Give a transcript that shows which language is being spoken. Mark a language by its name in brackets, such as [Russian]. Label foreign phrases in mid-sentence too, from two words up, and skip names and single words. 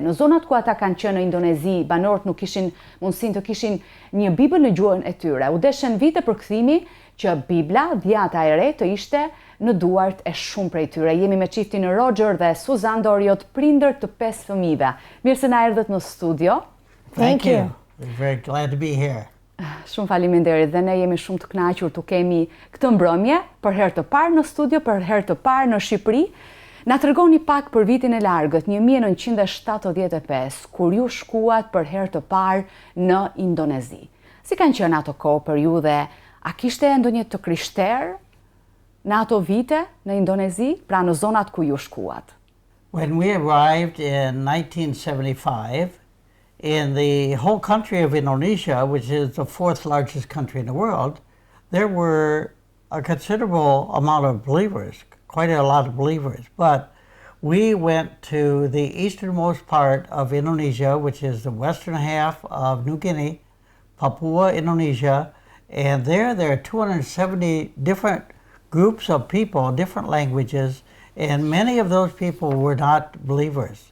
[Albanian] Në zonat ku ata kanë qenë në Indonezi, banorët nuk kishin mundësinë të kishin një Bibël në gjuhën e tyre. U deshën vite përkthimi që Bibla, Dhiata e re të ishte në duart e shumë prej tyre. Jemi me çiftin Roger dhe Suzanne Doriot, prindër të 5 fëmijëve. Mirë se na erdhët në studio. [English] Thank you. We're very glad to be here. [Albanian] Shumë faleminderit dhe ne jemi shumë të kënaqur të kemi këtë mbrëmje për herë të parë në studio, për herë të parë në Shqipëri. Na tregoni pak për vitin e largët, 1975, kur ju shkuat për herë të parë në Indonezi. Si kanë qenë ato kohë për ju dhe a kishte ndonjë të krishterë në ato vite në Indonezi, pra në zonat ku ju shkuat? [English] When we arrived in 1975, in the whole country of Indonesia, which is the 4th largest country in the world, there were a considerable amount of believers, quite a lot of believers. But we went to the easternmost part of Indonesia, which is the western half of New Guinea, Papua, Indonesia, and there are 270 different groups of people, different languages, and many of those people were not believers.